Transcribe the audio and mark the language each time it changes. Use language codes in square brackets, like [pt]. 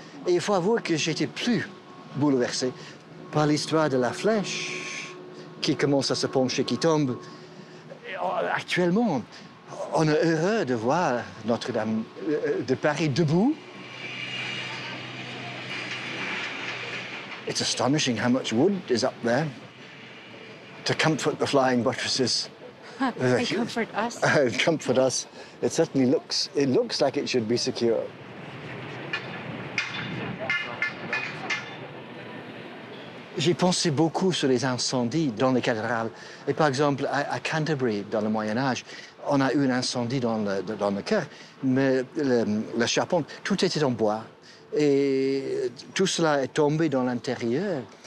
[fr] Et il faut avouer que j'étais plus bouleversé par l'histoire de la flèche qui commence à se pencher, qui tombe. Actuellement, on est heureux de voir Notre-Dame de Paris debout. [en] It's astonishing how much wood is up there to comfort the flying buttresses. And comfort us. Comfort us. It certainly looks like it should be secure. [fr] J'ai pensé beaucoup sur les incendies dans les cathédrales. Et par exemple, à Canterbury, dans le Moyen-Âge, on a eu un incendie dans le chœur, mais la charpente, tout était en bois. Et tout cela est tombé dans l'intérieur.